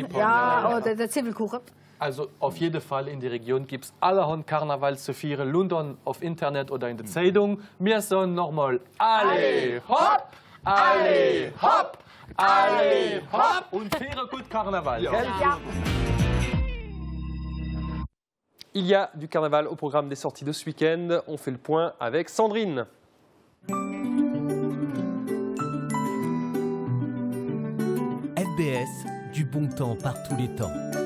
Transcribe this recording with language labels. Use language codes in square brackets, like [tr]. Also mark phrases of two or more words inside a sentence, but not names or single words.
[de] Ja, oder der Zwiebelkuchen. Also auf jeden Fall in der Region gibt es allerhand Karneval zu feiern. London auf Internet oder in der Zeitung. Wir sagen nochmal, alle hopp, alle hopp, alle hopp und feiern gut Karneval. Ja. [fr] Il y a du carnaval au programme des sorties de ce week-end. On fait le point avec Sandrine. UBS, du bon temps par tous les temps.